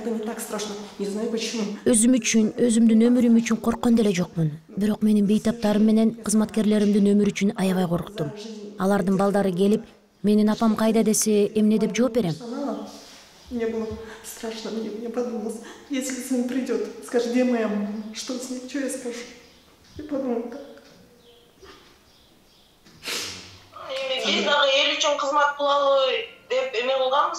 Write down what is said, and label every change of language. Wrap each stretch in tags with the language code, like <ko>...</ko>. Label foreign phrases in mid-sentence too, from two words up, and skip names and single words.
<ru>так страшно. Не знаю почему.</ru> <ky>Өзүм үчүн, өзүмдүн өмүрүм үчүн корккон деле жокмун. Бирок менин бейтаптарым менен кызматкерлеримдин өмүрү үчүн аябай корктум. Алардын балдары келип, менин апам кайда десе, эмне деп жооп берем?</ky> <ru>Мне было страшно, мне подумалось, если сын придет, скажет, где моя мама, что с ней, что я скажу? Я подумала так.</ru> <ky>Биз дагы эл үчүн кызмат кылалы деп эме кылганбыз.</ky>